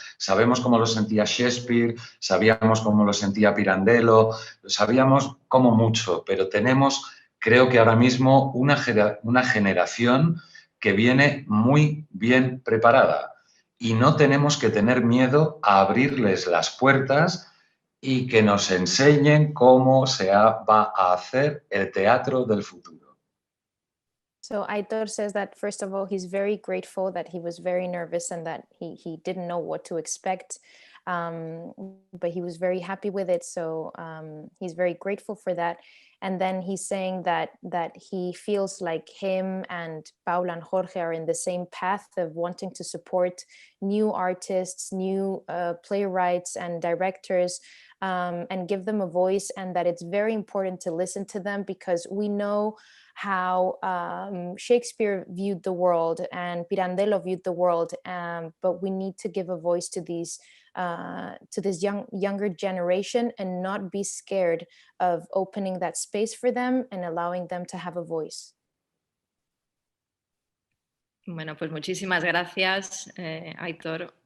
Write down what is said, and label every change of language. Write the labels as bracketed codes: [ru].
[es] Sabemos cómo lo sentía Shakespeare, sabíamos cómo lo sentía Pirandello, sabíamos cómo mucho, pero tenemos, creo que ahora mismo, una generación que viene muy bien preparada y no tenemos que tener miedo a abrirles las puertas y que nos enseñen cómo va a hacer el teatro del futuro. [en] So Aitor says that, first of all, he's very grateful, that he was very nervous and that he didn't know what to expect, but he was very happy with it. So he's very grateful for that. And then he's saying that he feels like him and Paula and Jorge are in the same path of wanting to support new artists, new playwrights and directors, and give them a voice, and that it's very important to listen to them, because we know how Shakespeare viewed the world and Pirandello viewed the world, but we need to give a voice to these to this younger generation and not be scared of opening that space for them and allowing them to have a voice. [es] Bueno, pues muchísimas gracias, Aitor.